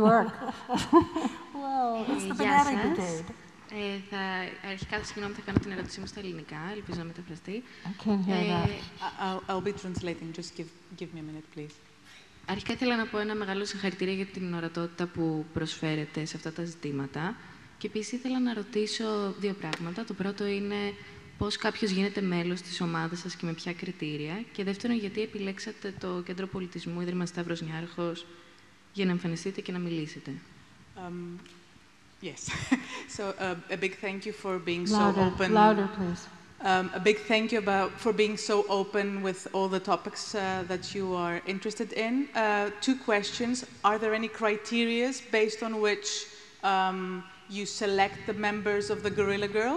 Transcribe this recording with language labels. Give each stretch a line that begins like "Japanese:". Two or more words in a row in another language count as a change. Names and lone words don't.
English: Good work. Well, it's the banana brigade.
Greek: Αρχικά, συγγνώμη, θα κάνω την ερώτησή μου στα ελληνικά, ελπίζω να μεταφραστεί.
English: I can't hear that. I'll be translating. Just give me a minute, please. Αρχικά ήθελα να πω ένα μεγάλο συγχαρητήρια για την ορατότητα που προσφέρετε σε αυτά τα ζητήματα. Και επίσης ήθελα να ρωτήσω δύο πράγματα. Το πρώτο είναι πώς κάποιος γίνεται μέλος της ομάδας σας και με ποια κριτήρια. Και δεύτερον, γιατί επιλέξατε το Κέντρο Πολιτισμού Ίδρυμα Σταύρος Νιάρχος για να εμφανιστείτε και να μιλήσετε. Yes. So a big thank you for being Louder, so open. louder, please. A big thank you for being so open with all the topics that you are interested in. Two questions. Are there any criteria based on which you select the members of the Guerrilla Girls?